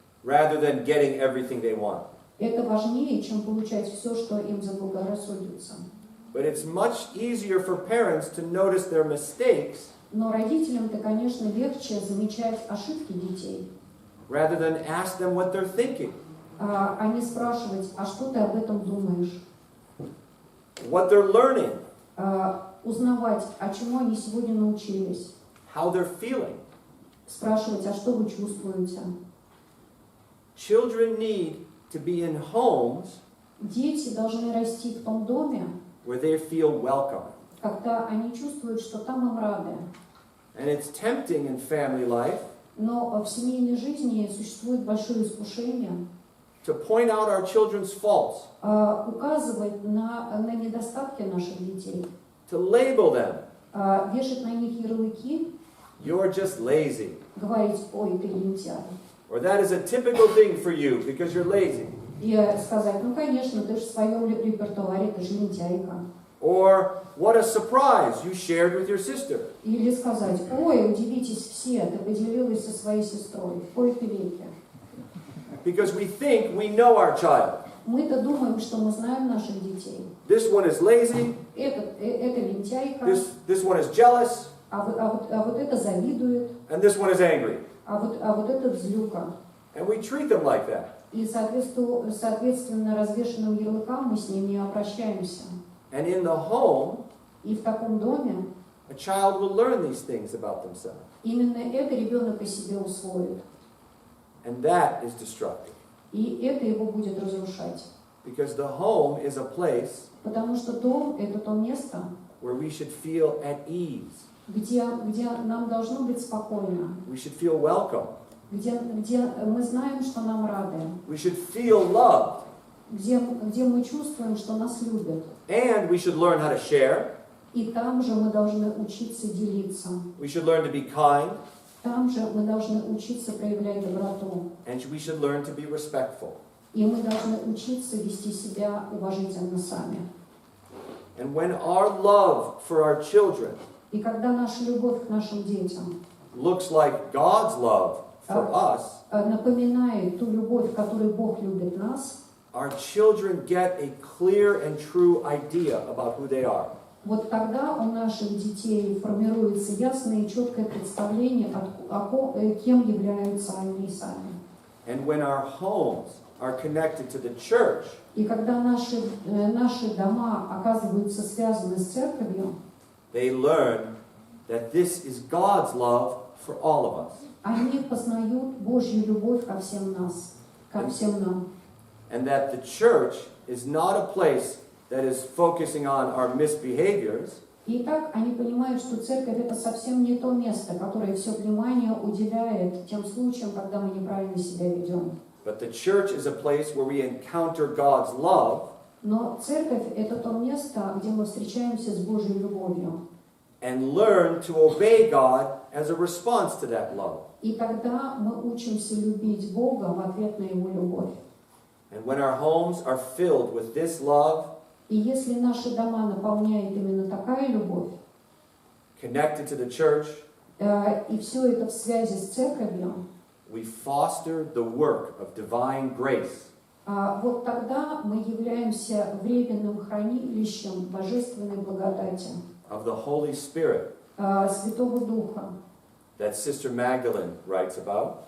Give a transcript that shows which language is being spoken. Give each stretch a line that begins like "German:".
English: Rather than getting everything they want.
Russian: Это важнее, чем получать все, что им заблагорассудится.
English: But it's much easier for parents to notice their mistakes
Russian: Но родителям-то, конечно, легче замечать ошибки детей,
English: rather than ask them what they're thinking,
Russian: а не спрашивать, а что ты об этом думаешь?
English: what they're learning,
Russian: Узнавать, а чему они сегодня научились.
English: how they're feeling.
Russian: Спрашивать, а что вы чувствуете?
English: Children need to be in homes
Russian: Дети должны расти в том доме,
English: where they feel welcome.
Russian: когда они чувствуют, что там им рады.
English: And it's tempting in family life
Russian: Но в семейной жизни существует большое искушение
English: to point out our children's faults,
Russian: указывать на недостатки наших детей,
English: to label them.
Russian: вешать на них ярлыки,
English: You're just lazy.
Russian: говорить, ой, ты лентяй.
English: Or that is a typical thing for you because you're lazy.
Russian: И сказать, ну, конечно, ты же в своем репертуаре, ты же лентяйка.
English: Or what a surprise you shared with your sister.
Russian: Или сказать, ой, удивитесь все, ты поделилась со своей сестрой. В кои-то веке.
English: Because we think we know our child.
Russian: Мы-то думаем, что мы знаем наших детей.
English: This one is lazy.
Russian: Это лентяйка,
English: This one is jealous.
Russian: а вот это завидует,
English: And this one is angry.
Russian: а вот этот злюка.
English: And we treat them like that.
Russian: И соответственно развешенным ярлыкам мы с ними обращаемся.
English: And in the home,
Russian: И в таком доме
English: a child will learn these things about themselves.
Russian: именно это ребенок о себе усвоит.
English: And that is destructive.
Russian: И это его будет разрушать.
English: Because the home is a place
Russian: Потому что дом – это то место,
English: where we should feel at ease.
Russian: где нам должно быть спокойно,
English: We should feel welcome.
Russian: где мы знаем, что нам рады,
English: We should feel loved.
Russian: где мы чувствуем, что нас любят.
English: And we should learn how to share.
Russian: И там же мы должны учиться делиться.
English: We should learn to be kind.
Russian: Там же мы должны учиться проявлять доброту.
English: And we should learn to be respectful.
Russian: И мы должны учиться вести себя уважительно сами.
English: And when our love for our children
Russian: И когда наша любовь к нашим детям
English: looks like God's love for us,
Russian: напоминает ту любовь, которой Бог любит нас,
English: our children get a clear and true idea about who they are.
Russian: вот тогда у наших детей формируется ясное и четкое представление, кем являются они сами.
English: And when our homes are connected to the church,
Russian: И когда наши дома оказываются связаны с церковью,
English: they learn that this is God's love for all of us.
Russian: они познают Божью любовь ко всем нас, ко всем нам.
English: And that the church is not a place that is focusing on our misbehaviors,
Russian: И так они понимают, что церковь это совсем не то место, которое все внимание уделяет тем случаям, когда мы неправильно себя ведем.
English: but the church is a place where we encounter God's love
Russian: Но церковь это то место, где мы встречаемся с Божьей любовью.
English: and learn to obey God as a response to that love.
Russian: И тогда мы учимся любить Бога в ответ на Его любовь.
English: And when our homes are filled with this love,
Russian: И если наши дома наполняет именно такая любовь,
English: connected to the church,
Russian: и все это в связи с церковью,
English: we foster the work of divine grace.
Russian: вот тогда мы являемся временным хранилищем божественной благодати,
English: Of the Holy Spirit
Russian: Святого Духа,
English: that Sister Magdalene writes about,